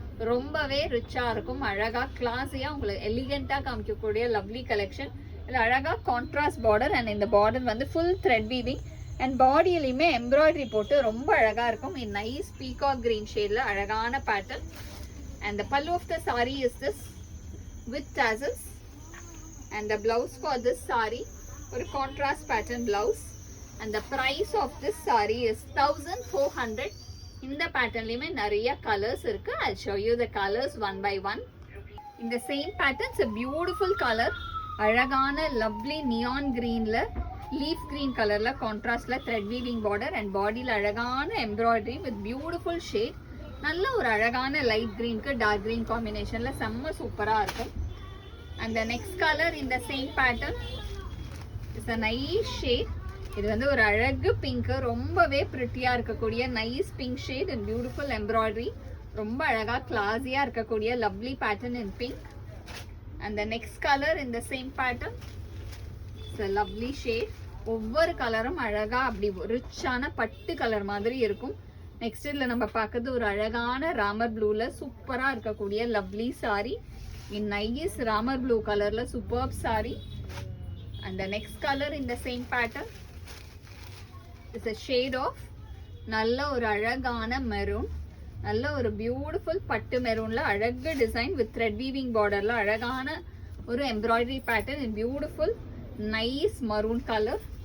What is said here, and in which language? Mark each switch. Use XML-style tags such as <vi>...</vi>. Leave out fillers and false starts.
<ta>ரொம்பவே ரிச்சா இருக்கும், அழகா கிளாஸியா உங்களுக்கு எலிகென்ட்டா காமிக்கக்கூடிய லவ்லி கலெக்ஷன். இதுல அழகா கான்ட்ராஸ்ட் பார்டர் அண்ட் இந்த பார்டர் வந்து full thread weaving and பாடியிலையுமே embroidery போட்டு ரொம்ப அழகா இருக்கும். இந்த நைஸ் பீகாக் கிரீன் ஷேட்ல அழகான pattern.</ta> <en>And the pallu of the saree is this with tassels, and the blouse for this saree or contrast pattern blouse, and the price of this saree is 1400. In the pattern lime</en> <ta>nariya</ta> <en>colors</en> <ta>irukku.</ta> <en>I'll show you the colors one by one. In the same pattern, it's a beautiful color,</en> <ta>alagana</ta> <en>lovely neon green la leaf green color la contrast la thread weaving border and body la alagana embroidery with beautiful shade.</en> <ta>நல்ல ஒரு அழகான light கிரீனுக்கு dark green காம்பினேஷன்ல செம்ம சூப்பரா இருக்கும்.</ta> <en>and the next color in the same pattern is a nice shade.</en> <ta>இது வந்து ஒரு அழகு பிங்க், ரொம்பவே பிரிட்டியா இருக்கக்கூடிய nice pink shade and beautiful embroidery. ரொம்ப அழகா கிளாஸியா இருக்கக்கூடிய</ta> <en>Lovely pattern in pink. and the next color in the same pattern is a lovely shade.</en> <ta>ஒவ்வொரு கலரும் அழகா அப்படி ரிச்சான பட்டு கலர் மாதிரி இருக்கும். நெக்ஸ்ட் இதில் நம்ம பார்க்கறது ஒரு அழகான ராமர் ப்ளூல சூப்பராக இருக்கக்கூடிய லவ்லி சாரி இன் நைஸ் ராமர் ப்ளூ கலர்ல super sorry.</ta> <en>and the next colour in the same pattern it's a shade of</en> <ta>நல்ல ஒரு அழகான மெரூன், நல்ல ஒரு பியூட்டிஃபுல் பட்டு மெரூன்ல அழகு டிசைன் வித் த்ரெட் வீவிங் பார்டர்ல அழகான ஒரு</ta> <en>Embroidery pattern in beautiful nice maroon colour.</en>